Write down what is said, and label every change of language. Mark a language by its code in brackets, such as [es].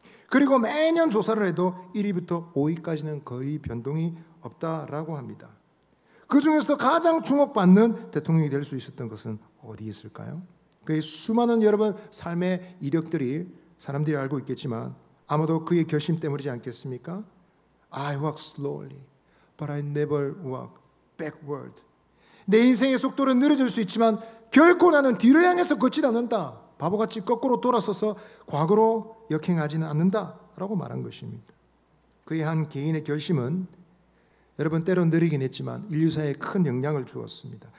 [ko] 그리고 매년 조사를 해도 1위부터 5위까지는 거의 변동이 없다라고 합니다. 그 중에서도 가장 주목받는 대통령이 될 수 있었던 것은 어디 있을까요? 그의 수많은 여러분 삶의 이력들이 사람들이 알고 있겠지만 아마도 그의 결심 때문이지 않겠습니까? [en] I walk slowly, but I never walk backward. [ko] 내 인생의 속도는 느려질 수 있지만 결코 나는 뒤를 향해서 걷지 않는다. 바보같이 거꾸로 돌아서서 과거로 역행하지는 않는다라고 말한 것입니다. 그의 한 개인의 결심은 여러분 때론 느리긴 했지만 인류사에 큰 영향을 주었습니다.